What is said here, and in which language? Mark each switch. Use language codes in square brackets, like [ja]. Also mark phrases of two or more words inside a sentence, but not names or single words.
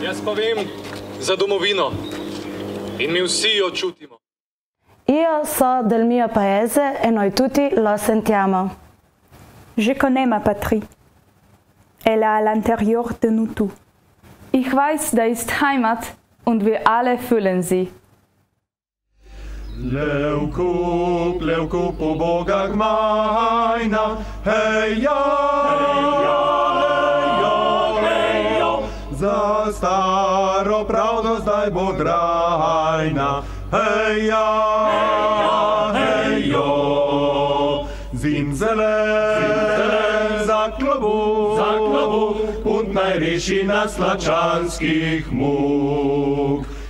[sl] pa vem za domovino in mi vsi jo čutimo. [it] Io so del mio paese e noi tutti lo sentiamo. [fr] Je connais ma patrie. Elle est à l'intérieur de nous tous. [de] Ich weiß, da ist Heimat und wir alle fühlen sie. [sl] Levkup, levkup po Boga gmajna, heja, heja, heja, heja, za staro pravdo zdaj bo grajna, heja, heja, hejo, zimzelen, za klobu, und naj reši nas lačanskih muk.